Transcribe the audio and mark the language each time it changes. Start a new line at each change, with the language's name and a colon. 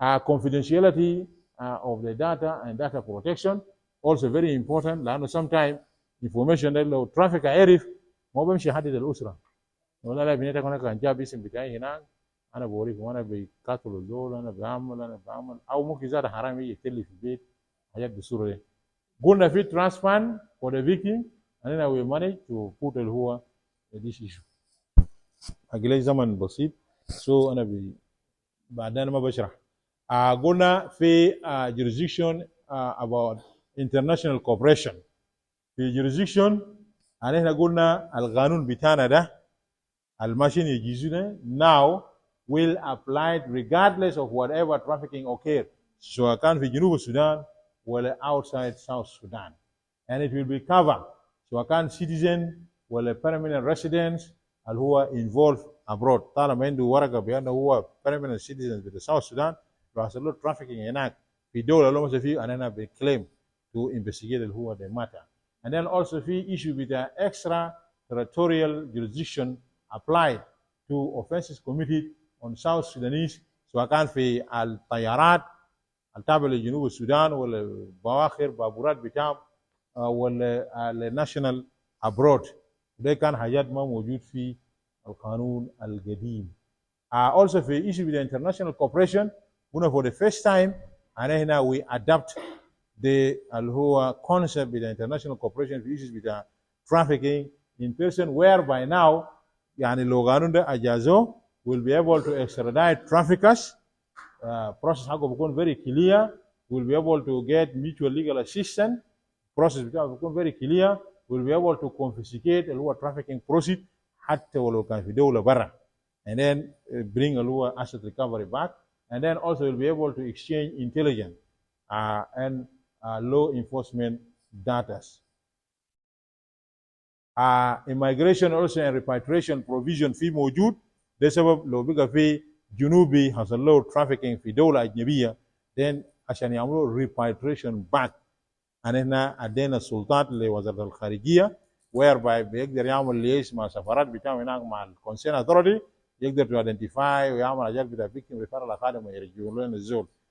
English: Confidentiality of the data and data protection also very important،
Arabic: لانه sometimes information ده لو ترافيك عرف ما بيمشي يحدد الاسره، ولا لا بنيتك هناك كان جاب اسم بتاعي هناك انا بوريك وانا بقاتل الزول انا بعمل او ممكن زاد حرام يجي يقتل في البيت حاجات بالصوره دي. قلنا في
English: trust fund for the victim and then we manage to put
Arabic: اللي هو
English: this issue.
Arabic: اجلي زمن بسيط سو انا بعدين ما بشرح. قلنا في
English: jurisdiction about international cooperation. في jurisdiction
Arabic: احنا قلنا القانون بتاعنا ده الماشين يجيزونا
English: now will apply regardless of whatever trafficking occurred،
Arabic: سواء كان في جنوب السودان ولا
English: outside South Sudan، and it will be covered سواء كان citizen ولا permanent residents اللي هو involved abroad.
Arabic: طالما عنده ورقه بانه هو
English: permanent citizen
Arabic: في South Sudan لو حصل له trafficking هناك في دوله اللي مثلا فيه انا بكليم
English: to investigate
Arabic: اللي هو
English: the matter. And then also في issue بتاع extra territorial jurisdiction applied to offenses committed on South Sudanese
Arabic: سواء كان في الطيارات التابعة لجنوب السودان ولا بواخر بابورات بتاعهم ولا
English: الناشونال abroad.
Arabic: ده كان حاجات ما موجود في القانون القديم.
English: Also في issue with the international cooperation هنا for the first time هنا we adapt the اللي هو concept with the international cooperation في issues with the trafficking in person whereby now
Arabic: يعني لو قانون ده أجازوه
English: will be able to extradite traffickers. Process
Arabic: حقه بيكون
English: very clear. Will be able to get mutual legal assistance. Process
Arabic: بتاعه بيكون
English: very clear. Will be able to confiscate اللي هو trafficking proceed
Arabic: حتى ولو كان في دولة برا.
English: And then bring اللي هو asset recovery back. And then also will be able to exchange intelligence and law enforcement data. Immigration also and repatriation provision
Arabic: في موجود. ده سبب لو بقى في جنوبي حصل له trafficking في دولة أجنبية then عشان يعملوا
English: repatriation back.
Arabic: أنا هنا أدينا السلطات لوزارة الخارجية whereby بيقدر يعمل ليش مع سفارات بتاعه هناك مع الكونسيرن authority يقدر
English: to identify
Arabic: ويعمل حاجات بتاع
English: victim referral academy
Arabic: ويرجعوا لنا الزول.